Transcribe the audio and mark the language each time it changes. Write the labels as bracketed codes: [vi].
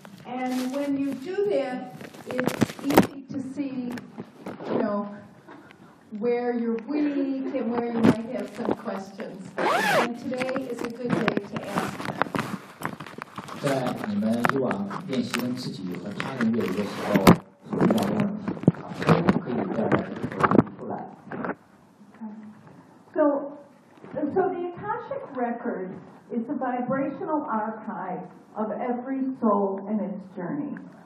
[en] And when you do that, it's easy to see, you know, where you're weak and where you might have some questions. And today is a good day to ask them. [zh] 在你们如果练习跟自己和他人阅读的时候，遇到问题，都可以在耳朵里出来。So [en] the Akashic Record is the vibrational archive of every soul in its journey.